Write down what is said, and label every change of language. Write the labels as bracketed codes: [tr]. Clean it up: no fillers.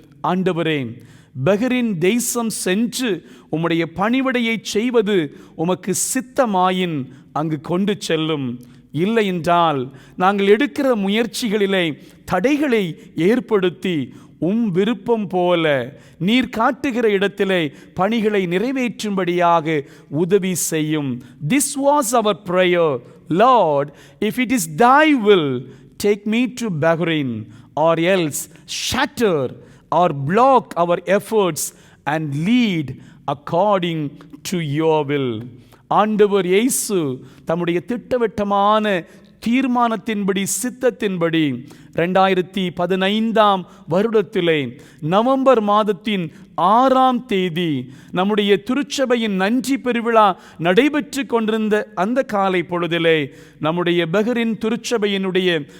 [ta] ஆண்டவரே, பெஹரின் தேசம் சென்று உம்முடைய பணிவிடையை செய்வது உமக்கு சித்தமாயின் அங்கு கொண்டு செல்லும். இல்லை என்றால் நாங்கள் எடுக்கிற முயற்சிகளிலே தடைகளை ஏற்படுத்தி விருப்பம் போல நீர் காட்டுகிற இடத்திலே பணிகளை நிறைவேற்றும்படியாக உதவி செய்யும். [en] This was our prayer. Lord, if it is thy will, take me to Bahrain, or else shatter or block our efforts and lead according to your will. [ta] ஆண்டவர் இயேசு தம்முடைய திட்டவட்டமான தீர்மானத்தின்படி சித்தத்தின்படி 2015ஆம் வருடத்திலே நவம்பர் மாதத்தின் 6ஆம் தேதி நம்முடைய திருச்சபையின் நன்றி பெருவிழா நடைபெற்று கொண்டிருந்த அந்த காலை பொழுதிலே நம்முடைய பெஹரின் திருச்சபையினுடைய